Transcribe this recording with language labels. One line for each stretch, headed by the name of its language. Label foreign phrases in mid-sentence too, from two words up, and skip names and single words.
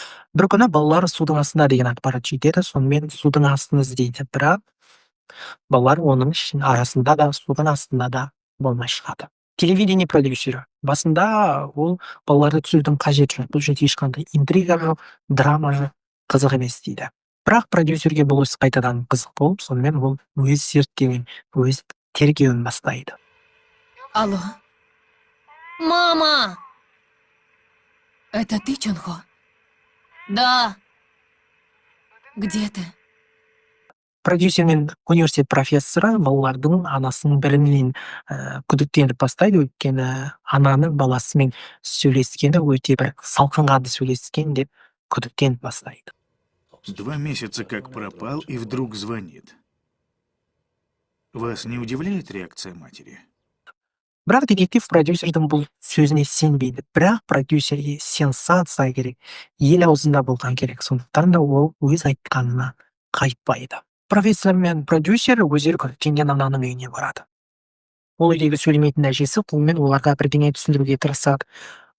Kazakh: Бір күні балалар судың астында деген ақпарат жетеді, сонымен судың астын іздейді, бірақ балалар оның арасында да, судың астында да болмай шығады. Телевидение продюсері. Басында ол балаларды түсірудің қажеті жоқ, бұл жерде ешқандай интрига жоқ, драма жоқ, қызық емес дейді. Бірақ продюсерге бұл іс қайтадан қызық болып, сонымен ол өз зерттеуін, өз тергеуін бастайды.
Russian: Алло. Мама! Это ты, Чонхо? Да. Где ты?
Kazakh: Продюсер мен университет профессоры балалардың анасының бірінен күдіктеніп бастайды, өйткені ананың баласымен сөйлескені өте бір салқынқанды сөйлескен деп күдіктеніп бастайды.
Russian: 2 месяца как пропал и вдруг звонит. Вас не удивляет реакция матери?
Kazakh: Бірақ детектив продюсердің бұл сөзіне сенбейді. Бірақ продюсерге сенсация керек, ел аузында болған керек. Сондықтан да ол өз айтқанына қайтпайды. Профессор мен продюсер өздері күдіктенген ананың үйіне барады. Ол үйдегі сөйлемейтін әжесі қолмен оларға бірдеңе түсіндіруге тырысады.